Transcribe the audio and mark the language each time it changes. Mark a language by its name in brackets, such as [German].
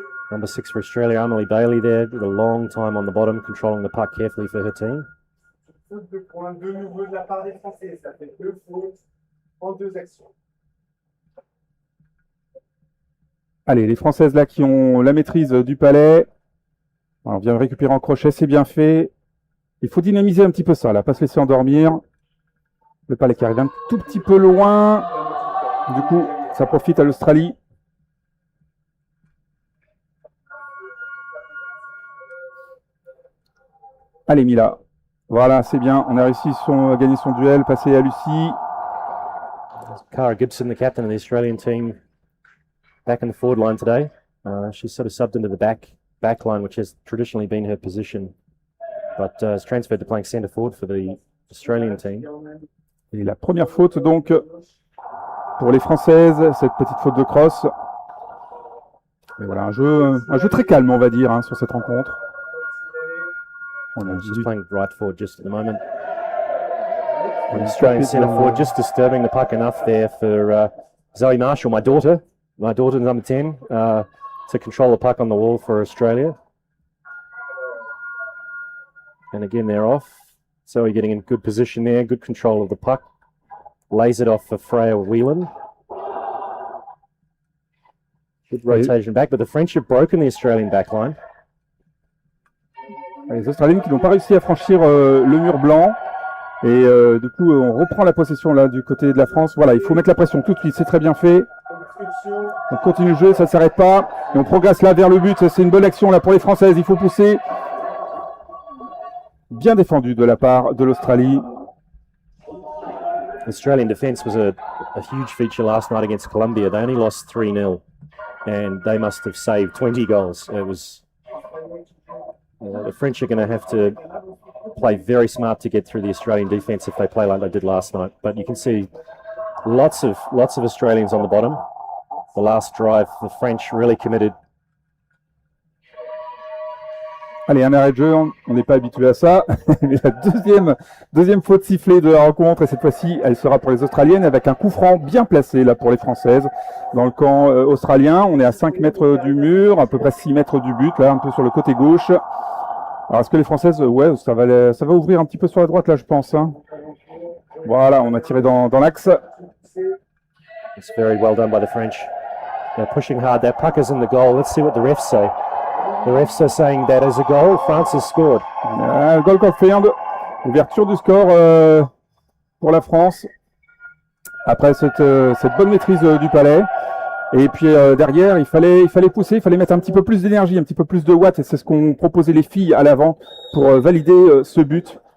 [English] Number 6 for Australia, Emily Bailey there, with a long time on the bottom, controlling the puck carefully for her team. [French] Faute de points de nouveau de la part des Français. Ça fait 2 fautes en 2 actions. Allez, les Françaises là qui ont la maîtrise du palais. Alors, on vient récupérer en crochet, c'est bien fait. Il faut dynamiser un petit peu ça, là, pas se laisser endormir. Le palais qui arrive un tout petit peu loin. Du coup, ça profite à l'Australie. Allez, Mila. Voilà, c'est bien. On a réussi à gagner son duel, passer à Lucie. [English] Cara Gibson, the captain of the Australian team, back in the forward line today. She's sort of subbed into the back line, which has traditionally been her position, but has transferred to playing centre forward for the Australian team. [French] Et la première faute donc pour les Françaises, cette petite faute de cross. Et voilà, un jeu très calme, on va dire, hein, sur cette rencontre. [English] She's playing right forward just at the moment. The Australian centre forward just disturbing the puck enough there for Zoe Marshall, my daughter number 10, to control the puck on the wall for Australia. And again, they're off. Zoe getting in good position there, good control of the puck. Lays it off for Freya Whelan. Good rotation back, but the French have broken the Australian backline. [French] Les Australiennes qui n'ont pas réussi à franchir le mur blanc. Et du coup, on reprend la possession là du côté de la France. Voilà, il faut mettre la pression tout de suite, c'est très bien fait. On continue le jeu, ça ne s'arrête pas. Et on progresse là vers le but. C'est une bonne action là pour les Françaises. Il faut pousser. Bien défendu de la part de l'Australie. [English] Australian defence was a huge feature last night against Colombia. They only lost 3-0 and they must have saved 20 goals. It was the French are going to have to play very smart to get through the Australian defence if they play like they did last night. But you can see lots of Australians on the bottom. The last drive, the French really committed. [French] Allez, un arrêt de jeu, on n'est pas habitué à ça. Mais la deuxième faute sifflée de la rencontre, et cette fois-ci, elle sera pour les Australiennes avec un coup franc bien placé là pour les Françaises. Dans le camp australien, on est à 5 mètres du mur, à peu près 6 mètres du but, là, un peu sur le côté gauche. Alors, est-ce que les Françaises, ouais, ça va ouvrir un petit peu sur la droite, là, je pense. Hein. Voilà, on a tiré dans l'axe. [English] It's very well done by the French. They're pushing hard. That puck is in the goal. Let's see what the refs say. The refs are saying that is a goal. France has scored. Goal confirmed. [French] Ouverture du score pour la France. Après cette bonne maîtrise du palais. Et puis derrière, il fallait pousser, il fallait mettre un petit peu plus d'énergie, un petit peu plus de watts. Et c'est ce qu'ont proposé les filles à l'avant pour valider ce but.